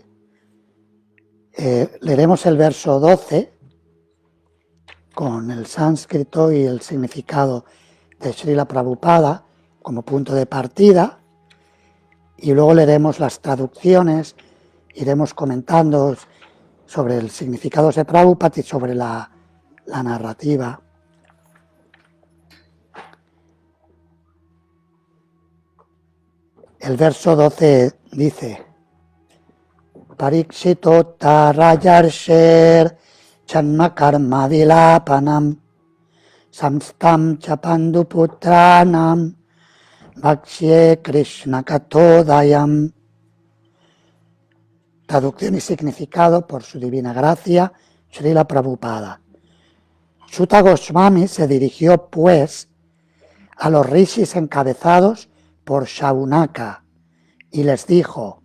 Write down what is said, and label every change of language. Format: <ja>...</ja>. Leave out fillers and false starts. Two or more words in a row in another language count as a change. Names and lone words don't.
<es>Leeremos el verso 12 con el sánscrito y el significado de Srila Prabhupada como punto de partida, y luego leeremos las traducciones, iremos comentando sobre el significado de Prabhupada y sobre la narrativa. El verso 12 dice:</es> <sa>Parikshito tarayarsher chanma karma vilapanam samstam chapandu putranam bhakshye krishna katodayam.</sa> <es>Traducción y significado por su divina gracia, Srila Prabhupada. Suta Goswami se dirigió, pues, a los rishis encabezados por Shaunaka y les dijo:</es>